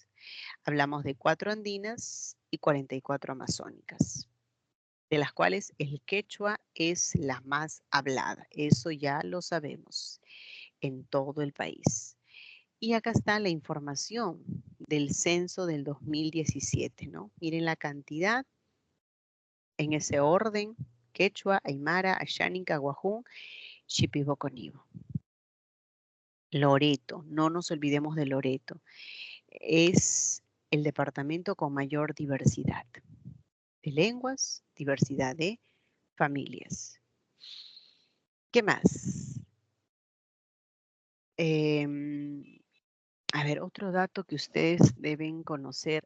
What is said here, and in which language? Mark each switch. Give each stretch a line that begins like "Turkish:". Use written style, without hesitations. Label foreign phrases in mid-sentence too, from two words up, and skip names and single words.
Spanish: Hablamos de 4 andinas y 44 amazónicas, de las cuales el quechua es la más hablada. Eso ya lo sabemos en todo el país. Y acá está la información del censo del 2017, ¿no? Miren la cantidad en ese orden: quechua, aymara, asháninca, guajún, shipibo-conibo. Loreto, no nos olvidemos de Loreto. Es el departamento con mayor diversidad de lenguas, diversidad de familias. ¿Qué más? A ver, otro dato que ustedes deben conocer.